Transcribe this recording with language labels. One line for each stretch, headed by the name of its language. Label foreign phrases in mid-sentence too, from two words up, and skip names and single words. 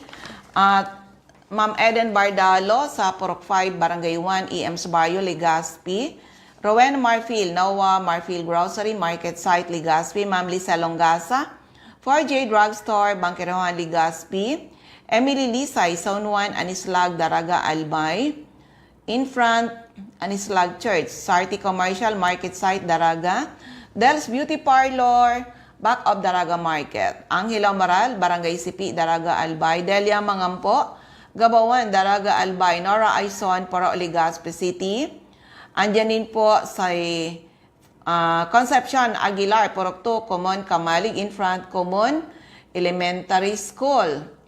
English: At Ma'am Eden Bardalo sa Purok 5, Barangay 1, EMS Barrio, Legazpi. Rowena Marfil, Noah Marfil Grocery, Market Site, Legazpi. Ma'am Lisa Longasa, 4J Drugstore, Bangkerohan, Legazpi. Emily Lisay, Zone 1, Anislag, Daraga, Albay. In front, Anislag Church, Sarti Commercial, Market Site, Daraga. Del's Beauty Parlor, back of Daraga Market. Angelo Maral, Barangay Sipi, Daraga, Albay. Delia Mangampo, Gabawan, Daraga, Albay. Nora Aison, Poro, Legazpi City.
Filipino: Andyan din po sa
English: Concepcion Aguilar, Purok 2, Common, Kamalig. In front, Common Elementary School.